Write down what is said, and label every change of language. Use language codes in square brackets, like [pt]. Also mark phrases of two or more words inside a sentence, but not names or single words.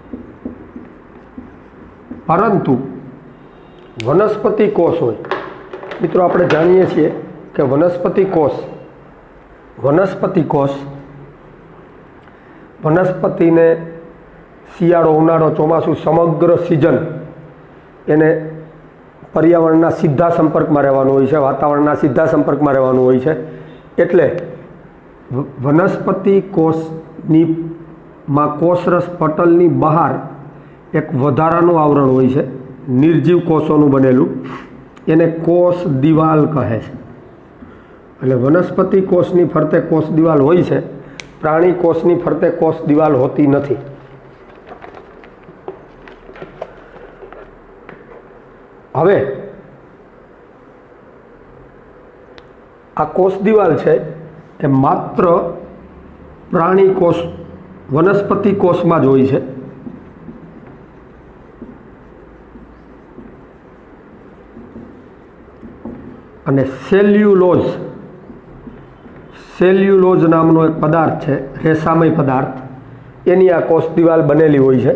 [gu] પરંતુ વનસ્પતિ કોષ હોય, મિત્રો આપણે જાણીએ છીએ કે વનસ્પતિ કોષ વનસ્પતિ ને શિયાળો ઉનાળો ચોમાસુ સમગ્ર સીઝન એને પર્યાવરણના સીધા સંપર્ક મેં રહેવાનું હોય છે, વાતાવરણના સીધા સંપર્ક મેં રહેવાનું હોય છે। એટલે વનસ્પતિ કોષની માં કોષરસ પટલની બહાર એક વધારાનું આવરણ હોય છે, નિર્જીવ કોષોનું બનેલું, એને કોષ દીવાલ કહે છે। એટલે વનસ્પતિ કોષની ફરતે કોષ દીવાલ હોય છે, પ્રાણી કોષની ફરતે કોષ દીવાલ હોતી નથી। हवे આ કોષ દિવાલ છે એ માત્ર પ્રાણી કોષ વનસ્પતિ કોષમાં જ હોય છે. અને સેલ્યુલોઝ નામનો એક પદાર્થ છે, રેસામય પદાર્થ, એની આ કોષ દિવાલ બનેલી હોય છે.